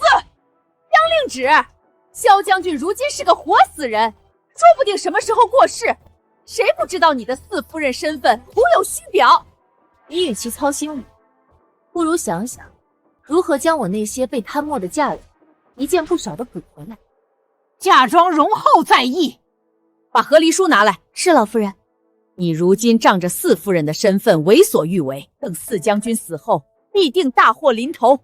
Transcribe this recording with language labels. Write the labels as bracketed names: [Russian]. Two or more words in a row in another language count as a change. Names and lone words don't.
[Chinese] 江令芷，萧將軍如今是個活死人，說不定什麼時候過世，誰不知道你的四夫人身份，徒有虛表。你與其操心我，不如想想如何將我那些被貪墨的嫁妝一件不少的補回來。嫁妝容後再議。把和離書拿來。是老夫人。你如今仗着四夫人的身份為所欲為，等四將軍死後，必定大禍臨頭。